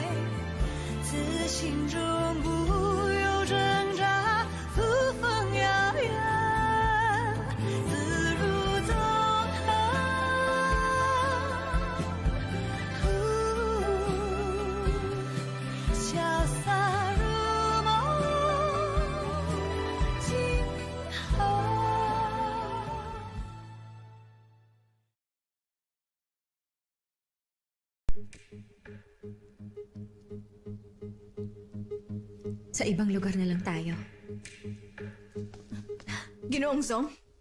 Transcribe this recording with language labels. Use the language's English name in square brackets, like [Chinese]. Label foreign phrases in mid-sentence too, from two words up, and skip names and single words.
[Chinese] 自心中不有挣扎，扶风摇远，自如纵横。潇洒如梦，今后。 [Filipino] Sa ibang lugar na lang tayo. Ginoong Zong?